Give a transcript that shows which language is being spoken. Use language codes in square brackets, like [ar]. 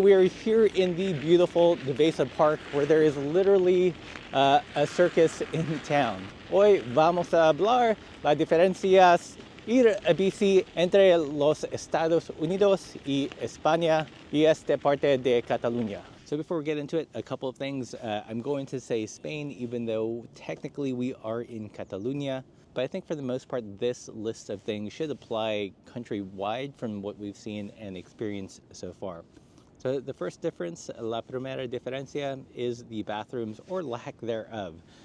[en] We are here in the beautiful Devesa Park where there is literally a circus in town. [es] Hoy vamos a hablar las diferencias ir a bici entre los Estados Unidos y España y esta parte de Catalunya. [en] So before we get into it, a couple of things. I'm going to say Spain, even though technically we are in Catalonia. But I think for the most part, this list of things should apply countrywide from what we've seen and experienced so far. So the first difference, [es] la primera diferencia, [en] is the bathrooms or lack thereof.